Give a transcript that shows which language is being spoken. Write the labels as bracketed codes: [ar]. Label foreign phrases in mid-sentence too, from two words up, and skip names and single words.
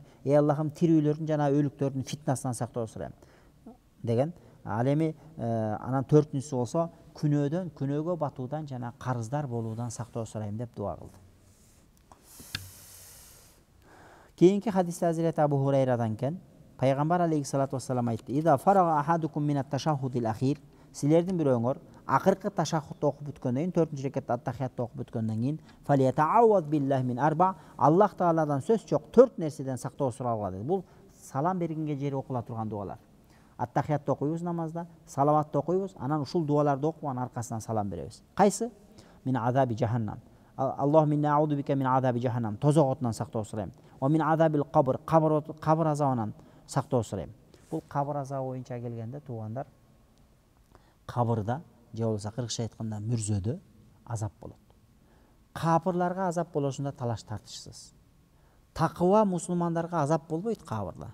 [ky] Ey Аллахым, тирүүлөрдүн жана өлүктөрдүн фитнасынан сактоо сурайм деген. Ал эми анан 4-үнчүсү болсо, күнөөгө батуудан жана карыздар болуудан сактоо сурайм деп дуа кылды. Кийинки хадисте Hazreti Abu Hurayraдан кен, пайгамбар [ar] عليه الصلاة والسلام [ky] айтты: [ar] "إذا فرغ أحدكم من التشهد الآخر", [ky] силердин бирөөңөр акыркы ташаххудду окуп бүткөндөн кийин, 4-рекетте ат-тахиятты окуп бүткөндөн кийин, [ar] "فليتعوذ بالله من أربع", [ky] Аллах Тааладан сөз жок 4 нерседен сактоо суралга dedi. Бул салам бергенге жери окула турган дуалар. Ат-тахиятты окуйбуз намазда, салаватты окуйбуз, анан ушул дуаларды окуп анан аркасынан салам беребиз. Кайсы? [ar] من عذاب جهنم. اللهم إني أعوذ بك من عذاب جهنم. [ky] Тозок отунан сактоо сурайм. [ar] ومن عذاب القبر. [ky] Кабр азабынан сактоо сурайм. Бул кабр азабы боюнча келгенде, туугандар, кабырда же болбосо кыргызча айтканда мүрзөдө азап болот. Капырларга азап болушунда талаш тартышсыз. Такыба мусулмандарга азап болбойт кабырда.